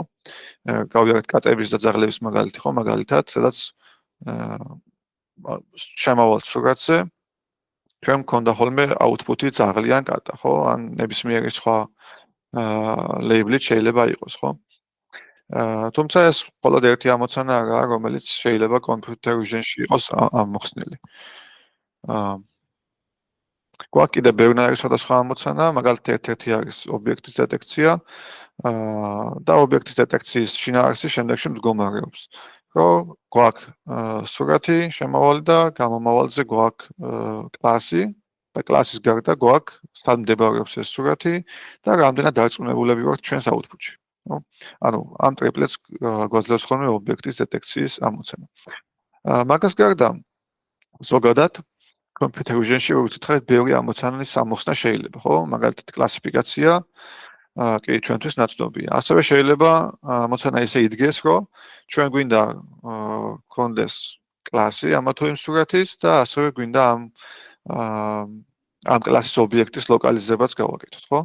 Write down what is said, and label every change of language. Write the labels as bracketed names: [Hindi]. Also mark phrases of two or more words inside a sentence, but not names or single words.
[Georgian] გავიარეთ კატების და ძაღლების მაგალითი, ხო, მაგალითად, სადაც შემავალთ სურათზე, ჩვენ მქონდა ხოლმე output-ი ძაღლი ან კატა, ხო? ან ნებისმიერი სხვა label-ით შეიძლება იყოს, ხო? თუმცა ეს მხოლოდ ერთი ამოცანა არაა, რომელიც შეიძლება [English] computer vision- [Georgian] ში იყოს ამოხსნილი. გვაქვს კიდევ ბევრნაირი სხვადასხვა ამოცანა, მაგალითად ერთ-ერთი არის ობიექტის დეტექცია და ობიექტის დეტექციის შინაარსი შემდეგში მდგომარეობს. რომ გვაქვს სურათი, შემავალი და გამომავალზე გვაქვს კლასი და კლასის გარდა გვაქვს სად მდებარეობს ეს სურათი და რამდენად დარწმუნებულები ვართ ჩვენს output-ში. ანუ ამ ტრიპლეტს გვაძლევს ხოლმე ობიექტის დეტექციის ამოცანა. მაგას გარდა ზოგადად [English] computer vision- [Georgian] ში როგორც ვთქვით, ბევრი ამოცანის ამოხსნა შეიძლება, ხო? მაგალითად კლასიფიკაცია კი ჩვენთვის ნაცნობია. ასევე შეიძლება ამოცანა ისე იდგეს, რომ ჩვენ გვინდა გქონდეს კლასი ამა თუ იმ სურათის და ასევე გვინდა ამ კლასის ობიექტის ლოკალიზებაც გავაკეთოთ, ხო?